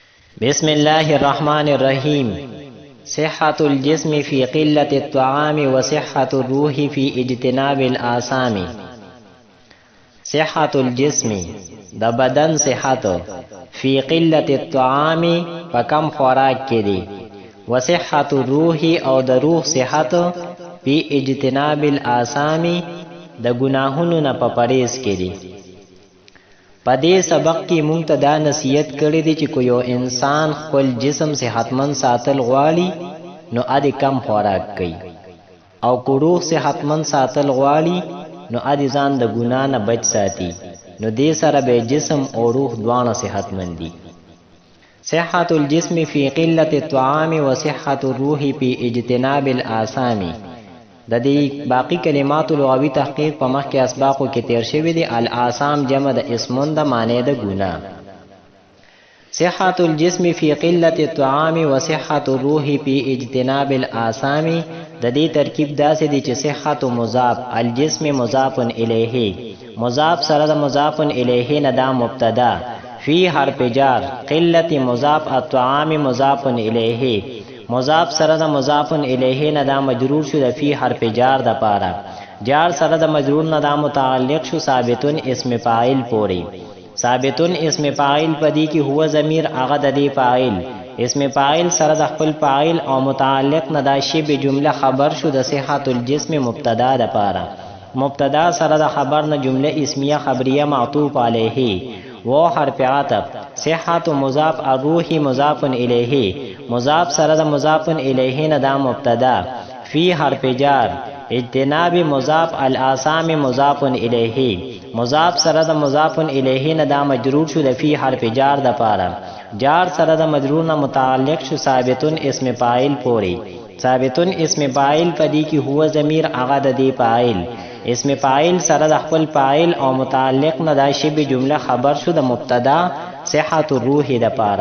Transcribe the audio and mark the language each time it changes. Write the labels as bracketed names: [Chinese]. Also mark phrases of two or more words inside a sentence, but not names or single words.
[Arabic] بسم الله الرحمن الرحيم. صحة الجسم في قلة الطعام وصحة الروح في اجتناب الآثام. صحة الجسم [Pashto] د بدن صحت [Arabic] فی قلت الطعام [Pashto] په کم خوراک کې دی، [Arabic] وصحة الروح [Pashto] او د روح صحت [Arabic] فی اجتناب الآثام [Pashto] د گناهونو نه په پرهیز کې دی. په دې سبق کې مونږ ته دا نصیحت کړی دی چې کو یو انسان خپل جسم صحتمند ساتل غواړي نو ادي کم خوراک کوي، او کو روح صحتمند ساتل غواړي نو ادي ځان د ګناه نه بچ ساتي، نو دې سره به جسم او روح دواړه صحتمند دي. [Arabic] صحة الجسم في قلة الطعام وصحة الروح في اجتناب الآثام. [Pashto] د دې باقی کلمات لغوي تحقیق په مخ کې اسباقو کې تیر شوی دی. الآثام جمع د اسمون د معنی د ګناه. [Arabic] صحة الجسم في قلة الطعام وصحة الروح في اجتناب الآثام. [Pashto] د دې ترکیب داسې دی چې صحت مضاف، الجسم مضاف الیه، مضاف سره د مضاف الیه نه دا مبتدا، فی حرف جار، قلت مضاف، الطعام مضاف الیه، مضاف سره د مضاف الیه نه دا مجرور شو د فی حرف جار د پاره، جار سره د مجرور نه دا متعلق شو ثابتون اسم فاعل پوری. ثابتون اسم فاعل پدی کی هو ضمیر هغه د دې فاعل، اسم فاعل سره د خپل فاعل او متعلق نه دا شی به جمله خبر شو د صحت الجسم مبتدا د پاره. مبتدا سره د خبر نه جمله اسمیه خبریه معطوف علیه و حرف عطف. صحت مضاف، الروح مضاف الیه، مضاف سره د مضاف الیه نه دا مبتدا، فی حرف جار، اجتناب مضاف، الآثام مضاف الیه، مضاف سره د مضاف الیه نه دا مجرور شو د فی حرف جار د پاره، جار سره د مجرور نه متعلق شو ثابتون اسم فاعل پوری. ثابتون اسم فاعل پدی کی هو ضمیر هغه د دې فاعل، اسم فاعل سره د خپل فاعل او متعلق نه دا شی جمله خبر شو د مبتدا صحت الروح د پاره.